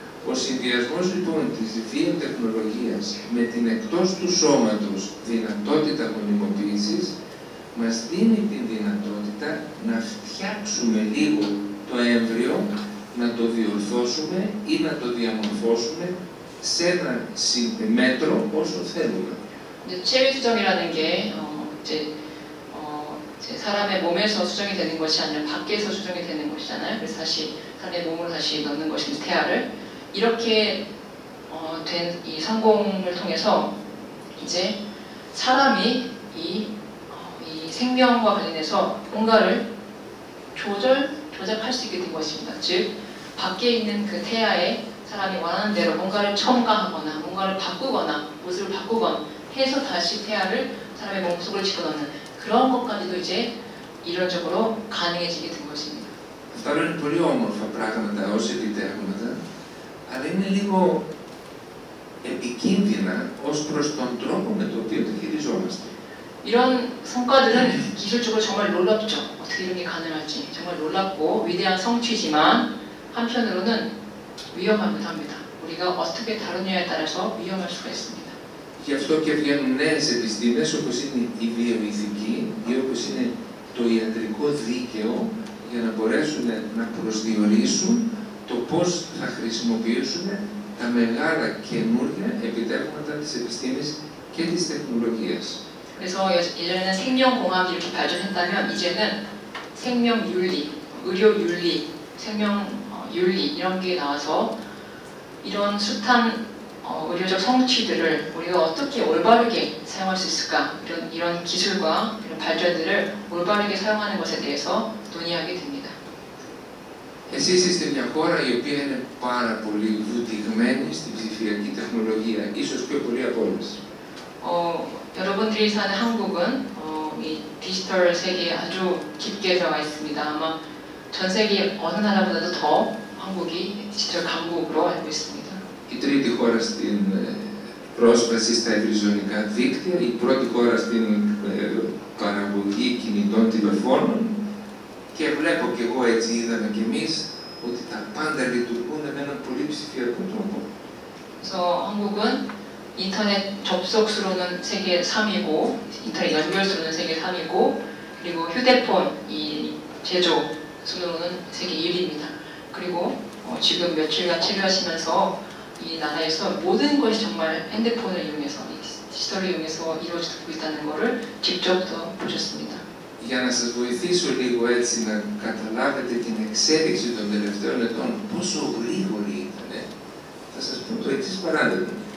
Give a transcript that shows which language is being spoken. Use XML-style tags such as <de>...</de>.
<el>Ο συνδυασμός λοιπόν της βιοτεχνολογίας με την εκτός του σώματος δυνατότητα γονιμοποίησης μας δίνει την δυνατότητα να φτιάξουμε λίγο το έμβριο, να το διορθώσουμε ή να το διαμορφώσουμε σε ένα μέτρο όσο θέλουμε.</el> <ko>이제 체외 수정이라는 게 이제 사람의 몸에서 수정이 되는 것이 아니라 밖에서 수정이 되는 것이잖아요. 그래서 다시 사람의 몸으로 다시 넣는 것입니다. 태아를 이렇게 된 이 성공을 통해서 이제 사람이 이 생명과 관련해서 뭔가를 조작할 수 있게 된 것입니다. 즉 밖에 있는 그 태아에 사람이 원하는 대로 뭔가를 첨가하거나 뭔가를 바꾸거나 모습을 바꾸거나 해서 다시 태아를 사람의 몸속으로 집어넣는 그런 것까지도 이제 이론적으로 가능해지게 된 것입니다.</ko> <el>Αυτά είναι πολύ όμορφα πράγματα ως επιτεύγματα, αλλά είναι λίγο επικίνδυνα ως προς τον τρόπο με τον οποίο τα χειριζόμαστε.</el> <ko>이런 성과들은 기술적으로 정말 놀랍죠. 어떻게 이런 게 가능할지 정말 놀랍고 위대한 성취지만 한편으로는 위험하기도 합니다. 우리가 어떻게 다루냐에 따라서 위험할 수가 있습니다.</ko> <el>Γι' αυτό και βγαίνουν νέες επιστήμες όπως είναι η βιοειθική ή όπως είναι το ιατρικό δίκαιο για να μπορέσουν να προσδιορίσουν το πώς θα χρησιμοποιήσουν τα μεγάλα καινούργια επιτεύγματα της επιστήμης και της τεχνολογίας.</el> <ko>그래서 예전에는 생명공학이 이렇게 발전했다면 이제는 생명윤리, 의료윤리, 생명윤리 이런 게 나와서 이런 숱한 의료적 성취들을 우리가 어떻게 올바르게 사용할 수 있을까 이런 기술과 이런 발전들을 올바르게 사용하는 것에 대해서 논의하게 됩니다.</ko> <el>Εσείς είστε μια χώρα η οποία είναι πάρα πολύ βουτυγμένη στην ψηφιακή τεχνολογία, ίσως πιο πολύ από όλες.</el> <ko>여러분들이 사는 한국은 이 디지털 세계에 아주 깊게 들어가 있습니다. 아마 전 세계 어느 나라보다도 더 한국이 디지털 강국으로 알고 있습니다.</ko> <el>Η τρίτη χώρα στην πρόσβαση στα ευρυζωνικά δίκτυα, η πρώτη χώρα στην παραγωγή κινητών τηλεφώνων και βλέπω και εγώ έτσι είδαμε κι εμείς ότι τα πάντα λειτουργούν με έναν πολύ ψηφιακό τρόπο.</el> <ko>그래서 한국은 인터넷 접속 수로는 세계 3위고 인터넷 연결 수로는 세계 3위고 그리고 휴대폰 이 제조 수로는 세계 1위입니다. 그리고 지금 며칠간 체류하시면서 이 나라에서 모든 것이 정말 핸드폰을 이용해서 디지털을 이용해서 이루어지고 있다는 것을 직접 보셨습니다.</ko> <el>Για να σας βοηθήσω λίγο έτσι να καταλάβετε την εξέλιξη των τελευταίων ετών, πόσο γρήγορη ήταν, θα σας πω το εξής παράδειγμα.</el>